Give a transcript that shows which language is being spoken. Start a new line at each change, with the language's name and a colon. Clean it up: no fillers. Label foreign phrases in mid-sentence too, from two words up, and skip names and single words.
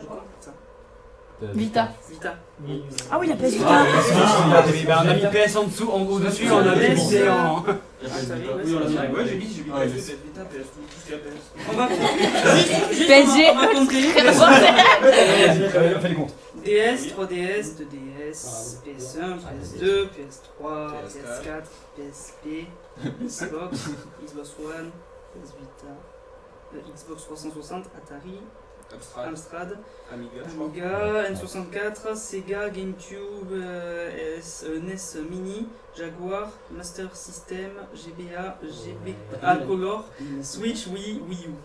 French: Vita. Vita. Ah oui la PS Vita. On a mis PS en dessous, au-dessus, on a mis PC en. Oui, on l'a mis. Ouais, j'ai mis PS Vita, PS2, tout ce qu'il y a PS. On va PSG. on va compter. Fais les comptes. DS, 3DS, 2DS, PS1, PS2, PS3, PS4, PSP, Xbox, Xbox One, PS Vita, Xbox 360, Atari, Amstrad, Amiga, N64, Sega, GameCube, NES Mini, Jaguar, Master System, GBA, GBA Color, Switch, Wii, Wii U.